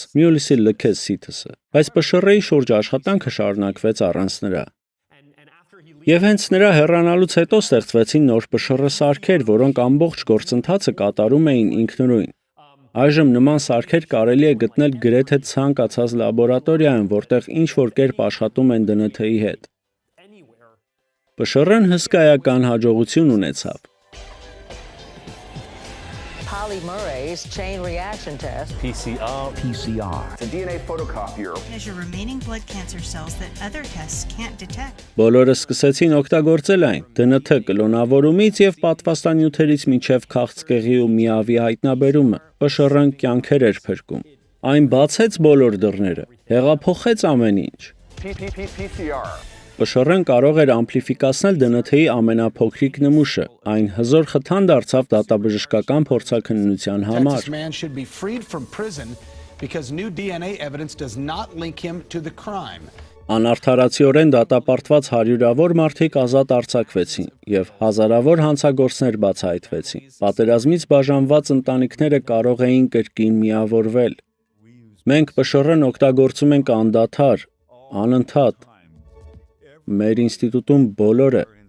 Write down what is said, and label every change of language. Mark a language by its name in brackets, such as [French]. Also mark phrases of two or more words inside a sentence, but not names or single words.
[Armenian] Մյուլիսը լքեց Սիթսը, բայց ՊՇՌ-ի շուրջ աշխատանքը շարունակվեց առանց նրա։ Եվ հենց նրա հեռանալուց հետո ստեղծվեցին նոր ՊՇՌ սարքեր, որոնք ամբողջ գործընթացը կատարում էին ինքնուրույն։ Այժմ նման սարքեր կարելի է գտնել գրեթե ցանկացած լաբորատորիայում, որտեղ ինչ-որ կերպ աշխատում են DNT-ի հետ։ ՊՇՌ-ն հսկայական հաջողություն ունեցավ։ [English] Polymerase chain reaction test. PCR. It's a DNA photocopier. Measure remaining blood cancer cells that other tests can't detect. [Armenian] Բոլորը սկսեցին օգտագործել այն DNT կլոնավորումից եւ պատվաստանյութերից մինչեւ քաղցկեղի ու միավի հայտնաբերումը։ ՊՇՌ-ն կյանքեր էր փրկում։ Այն բացեց բոլոր դռները, հեղափոխեց ամեն ինչ։ [English] PCR. [Armenian] ՊՇՌ-ն կարող էր ամպլիֆիկացնել DNT-ի ամենափոքրիկ նմուշը։ Այն հզոր խթան դարձավ դատաբժշկական փորձաքննության համար։ [English] Texas man should be freed from prison because new DNA evidence does not link him to the crime. [Armenian] Անարդարացիորեն դատապարտված հարյուրավոր մարդիկ ազատ արձակվեցին եւ հազարավոր հանցագործներ բացահայտվեցին։ Պատերազմից բաժանված ընտանիքները կարող էին կրկին միավորվել։ Մենք ՊՇՌ-ն օգտագործում ենք անդադար, անընդհատ։ Մեր ինստիտուտում բոլորը։